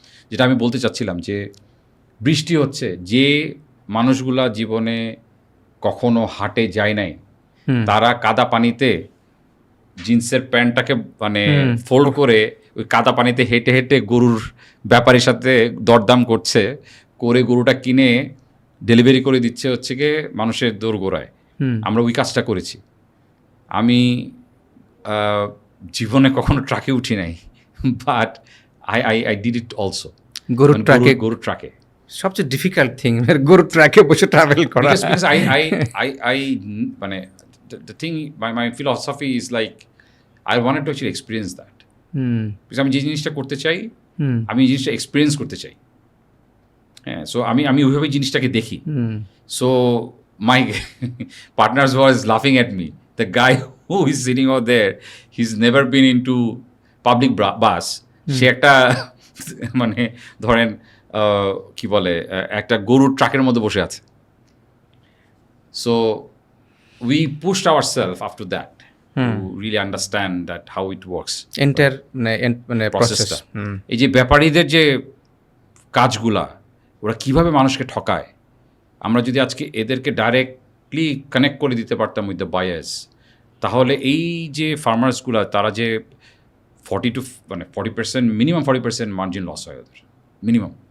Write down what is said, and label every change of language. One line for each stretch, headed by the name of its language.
Bangla: যেটা আমি বলতে চাচ্ছিলাম যে বৃষ্টি হচ্ছে, যে মানুষগুলা জীবনে কখনো হাটে যায় নাই, তারা কাদা পানিতে জিন্সের প্যান্টটাকে মানে ফোল্ড করে ওই কাদা পানিতে হেঁটে হেঁটে গরুর ব্যাপারীর সাথে দরদাম করছে, করে গরুটা কিনে ডেলিভারি করে দিচ্ছে হচ্ছে গিয়ে মানুষের দোরগোড়ায়। আমরা ওই কাজটা করেছি। আমি জীবনে কখনো ট্রাকে উঠি নাই, but I did it also. গরুর ট্রাকে সবচেয়ে ডিফিকাল্ট থিং গরুর ট্রাকে বসে ট্রাভেল করা।
English: Because I মানে the thing, my philosophy is like I wanted to actually experience that.
Bangla: Because আমি যে জিনিসটা করতে চাই, আমি এই জিনিসটা এক্সপিরিয়েন্স করতে চাই। হ্যাঁ, সো আমি ওইভাবে জিনিসটাকে দেখি।
English: So my partners was laughing at me. The guy who is sitting out there, he's never been into public bus.
Bangla: সে একটা মানে ধরেন কি বলে একটা গরুর ট্রাকের মধ্যে বসে আছে।
English: So we pushed ourselves after that to really understand that how it works.
Bangla: মানে প্রসেসটা। এই যে ব্যাপারীদের যে কাজগুলা, ওরা কিভাবে মানুষকে ঠকায়, আমরা যদি আজকে এদেরকে ডাইরেক্টলি কানেক্ট করে দিতে পারতাম উইথ দ্য বায়ার্স, তাহলে এই যে ফার্মার্সগুলা, তারা যে 40% মিনিমাম 40% মার্জিন লস হয় ওদের, মিনিমাম